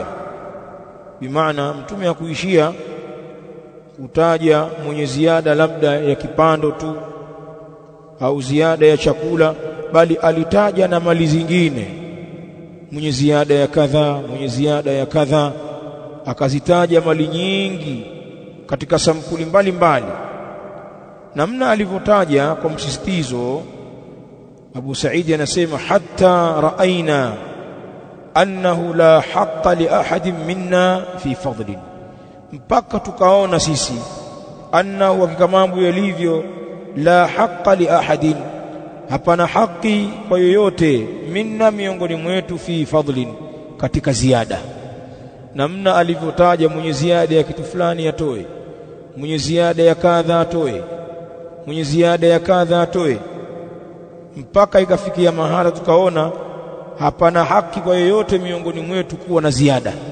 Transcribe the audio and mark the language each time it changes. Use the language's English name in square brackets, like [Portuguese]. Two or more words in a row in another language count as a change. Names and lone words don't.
[Swahili] Bimaana Mtume hakuishia kutaja mwenye ziada labda ya kipando tu au ziada ya chakula, bali alitaja na mali zingine, mwenye ziada ya kadha, mwenye ziada ya kadha, akazitaja mali nyingi katika sampuli mbalimbali. Namna alivyotaja kwa msisitizo, Abu Sa'id anasema [Arabic] حتى رأينا أنه لا حق لأحد منا في فضل, [Swahili] mpaka tukaona sisi annahu, hakika mambo yalivyo, [Arabic] لا حق لأحد, [Swahili] hapana haki kwa yoyote, minna, miongoni mwetu, [Arabic] في فضل, [Swahili] katika ziada. Namna alivyotaja mwenye ziada ya kitu fulani atoe, mwenye ziada ya kadha atoe, mwenye ziada ya kadha atoe, mpaka ikafikia mahala tukaona hapana haki kwa yoyote miongoni mwetu kuwa na ziada.